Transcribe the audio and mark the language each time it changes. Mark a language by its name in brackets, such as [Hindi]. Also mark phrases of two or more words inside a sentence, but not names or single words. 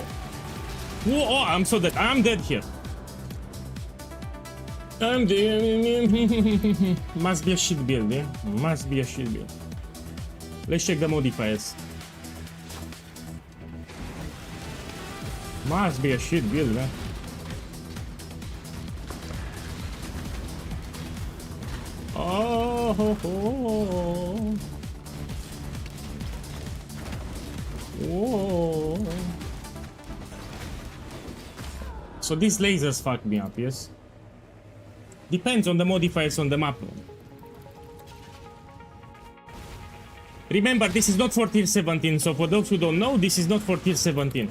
[English] Oh, I'm so dead. I'm dead here. I'm dead. Must be a shit build, yeah? Must be a shit build. Let's check the modifiers. Must be a shit build, man. Oh, ho, ho. Whoa. So these lasers fuck me up, yes? Depends on the modifiers on the map. Remember, this is not for tier 17, so for those who don't know, this is not for tier 17.